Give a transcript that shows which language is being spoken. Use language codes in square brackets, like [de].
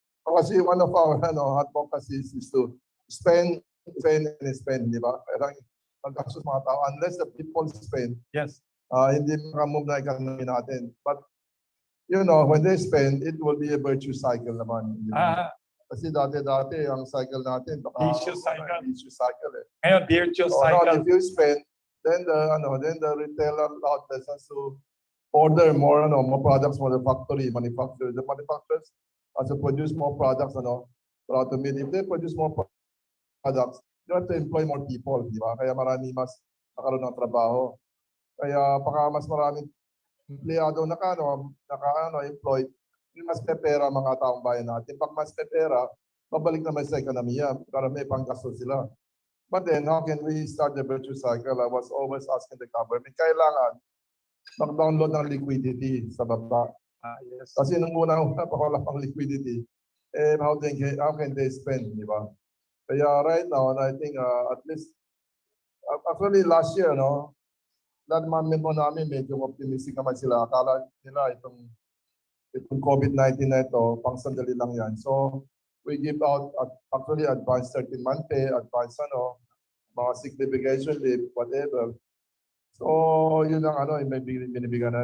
[en] Kasi one of our advocacies is to spend, [tl] di ba? Pero magkakaroon mga tao, [en] unless the people spend, yes, [tl] hindi makamove na economy natin. [en] But, when they spend, it will be a virtuous cycle naman. [tl] Kasi dati ang cycle natin, [en] vicious cycle. Vicious cycle . [tl] Ngayon, virtuous cycle. [en] If you spend, then the retailer outlets has to order more products from the manufacturer. The manufacturers has to produce more products for to meet. If they produce more products, you have to employ more people, [tl] di ba? Kaya marami mas nakaroon ng trabaho. Kaya mas maraming empleyado employed, mas may pera mga taong bayan natin. Pag mas may pera, babalik naman sa ekonomiya para may panggasto sila. [en] But then, how can we start the virtuous cycle? I was always asking the government, [tl] kailangan mag-download ng liquidity sa baba. [en] Yes. [tl] Kasi nung una pa wala pang liquidity, [en] how can they spend, [tl] di ba? [en] Kaya right now, I think at least, actually last year, [tl] lahat mga member namin medyo optimistic naman sila. Akala nila itong COVID-19 na ito, pang sandali lang yan. [en] So, we give out actually advanced 13-month pay, advanced mga sick vacation leave, whatever. [tl] So, yun ang may binibigyan na.